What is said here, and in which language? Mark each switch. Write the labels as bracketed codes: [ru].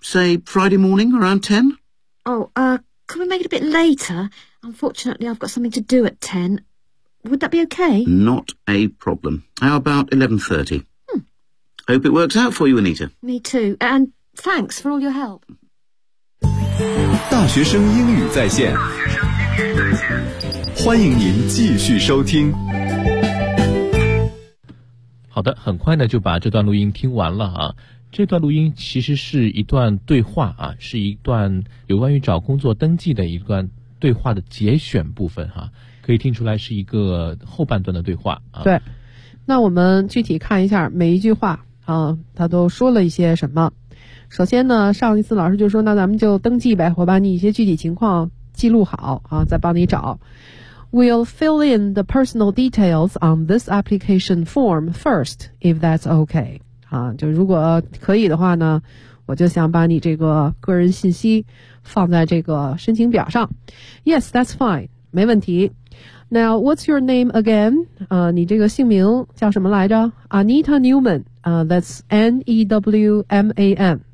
[en] Say, Friday morning, around 10? Can we make it a bit later? Unfortunately, I've got something to do at 10. Would that be okay? Not a problem. How about 11:30? Hmm. Hope it works out for you, Anita. Me too. And thanks for all your help. [zh] 大学生英语在线，欢迎您继续收听。好的，很快呢就把这段录音听完了啊。这段录音其实是一段对话啊，是一段有关于找工作登记的一段对话的节选部分啊，可以听出来是一个后半段的对话啊。对，那我们具体看一下每一句话啊，他都说了一些什么。首先呢，上一次老师就说，那咱们就登记呗，我把你一些具体情况记录好啊，再帮你找。 [en] We'll fill in the personal details on this application form first, if that's okay. [zh] 啊，就如果可以的话呢，我就想把你这个个人信息放在这个申请表上。 [en] Yes, that's fine. [zh] 没问题。 [en] Now, what's your name again? [zh] 你这个姓名叫什么来着 [en] ？Anita Newman. That's N-E-W-M-A-N.